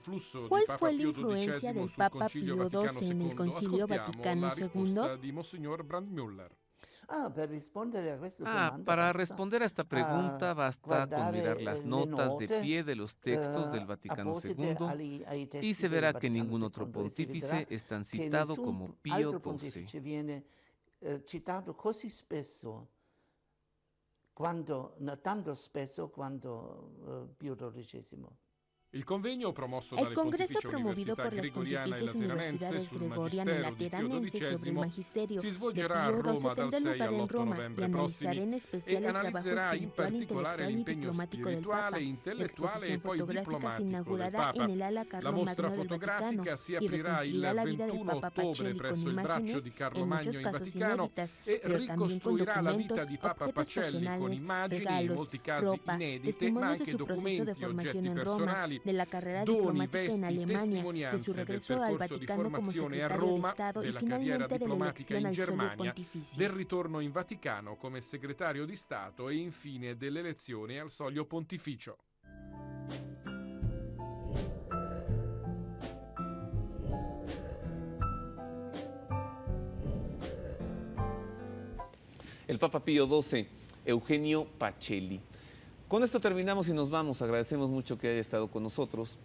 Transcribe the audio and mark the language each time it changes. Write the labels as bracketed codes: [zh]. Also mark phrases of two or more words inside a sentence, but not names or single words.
[es] influencia del Papa Pío XII en el Concilio Vaticano II? Para responder a esta pregunta basta con mirar las notas de pie de los textos del Vaticano II y se verá que ningún otro pontífice es tan citado como Pío XII. [it] Viene citato così spesso, tanto spesso quanto Pío XII. Il convegno promosso [es] El [it] dalle [es] Congreso [it] Pontificie [es] promovido [it] Università [es] por las [it] Gregoriana e [es] Pontificias [it] Lateranense [es] Universidades [it] sul [es] Gregoriana y [it] Magistero di Pio [es] Lateranense sobre el [it] XII [es] Magisterio [it] si [es] de [it] svolgerà a [es] Pío [it] Roma [es] XII [it] dal [es] tendrá [it] 6 [es] lugar en [it] all'8 [es] Roma y [it] novembre [es] analizará [it] prossimi [es] en [it] e [es] especial el trabajo [it] analizzerà in [es] espiritual, [it] particolare [es] intelectual y [it] l'impegno [es] diplomático del [it] spirituale, [es] Papa. La [it] intellettuale e [es] exposición [it] poi [es] fotográfica se [it] diplomatico del [es] inaugurará [it] Papa. [es] en el ala [it] La [es] Carlo [it] mostra [es] Magno del Vaticano [it] fotografica si [es] y [it] aprirà [es] reconstruirá [it] il [es] la vida del [it] 21 [es] Papa [it] ottobre [es] Pacelli con [it] presso il braccio [es] imágenes, [it] di Carlo [es] en [it] Magno [es] muchos [it] in [es] casos [it] Vaticano [es] inéditas, [it] e [es] pero también con [it] ricostruirà la vita [es] documentos, [it] di Papa [es] objetos [it] Pacelli con [es] personales, [it] immagini, in [es] regalos, [it] molti casi [es] ropa, [it] inedite, ma [es] testimonios de [it] anche [es] su proceso de [it] documenti, [es] formación [it] oggetti [es] en Roma, [it] personali, [es] de la carrera [it] doni, [es] diplomática en [it] vesti, [es] Alemania, de su [it] testimonianze del [es] regreso al [it] percorso di [es] Vaticano como [it] formazione a [es] secretario de [it] Roma, [es] Estado y [it] della carriera [es] finalmente de la [it] diplomatica [es] elección [it] in [es] al solio [it] Germania, [es] pontificio. [it] del ritorno in Vaticano come segretario di Stato e infine delle elezioni al soglio pontificio. [es] El Papa Pío XII, Eugenio Pacelli. Con esto terminamos y nos vamos. Agradecemos mucho que haya estado con nosotros.